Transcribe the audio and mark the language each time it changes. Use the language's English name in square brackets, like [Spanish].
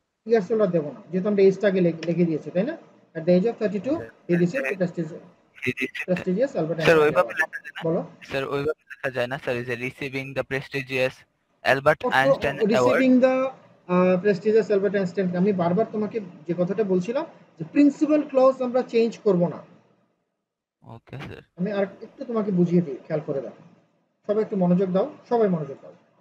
[Bangla] Years old দেবো না, যেহেতু আমরা এজটাকে লিখে দিয়েছি, তাই না? [English] at the age of 32 he received the prestigious Albert Sir, Einstein [Bangla] ওইভাবে [English] Award। [Bangla] লেখা যায় না। বলো। [English] Sir, [Bangla] ওইভাবে লেখা যায় না। [English] Sir, is receiving the prestigious Albert Einstein Award. [Bangla] Receiving the prestigious Albert Einstein. আমি বারবার তোমাকে যে কথাটা বলছিলাম যে প্রিন্সিপাল ক্লজ আমরা চেঞ্জ করব না। [English] Okay, sir. [Bangla] আমি আর একটু তোমাকে বুঝিয়ে দিই, খেয়াল করে দেখো। সবাই একটু মনোযোগ দাও, সবাই মনোযোগ দাও।